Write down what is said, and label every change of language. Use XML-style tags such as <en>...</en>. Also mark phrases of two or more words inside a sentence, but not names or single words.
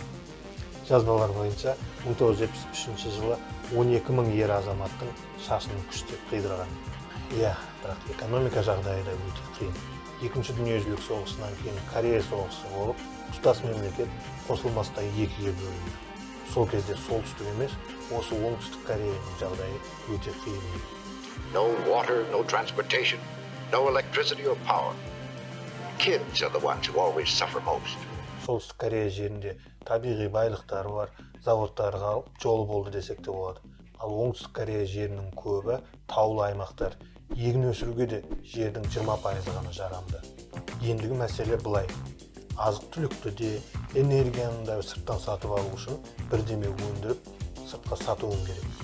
<kk>Жазбалар бойынша 1973 жылы 12 мың ер азаматтың шашын күштеп қидырған. Иә, бірақ экономика жағдайы да өте қиын. Екінші дүниежүзілік соғысынан кейін Корея соғысы болып, тұтас мемлекет қосылмастай екіге бөлінді. Сол кезде солтүстік емес, осы оңтүстік Кореяның жағдайы өте қиын еді.</kk> <en>No water, no transportation, no electricity or power. Kids are the ones who always suffer most.</en> <kk>Солтүстік Корея жерінде табиғи байлықтары бар, заводтары қалып, жолы болды десек те болады. Ал оңтүстік Корея жерінің көбі таулы аймақтар. Егін өсіруге де жердің 20% ғана жарамды. Ендігі мәселе былай. Азық-түлікті де, энергияны да сырттан сатып алу үшін бірдеме өндіріп, сыртқа сатуым керек.</kk>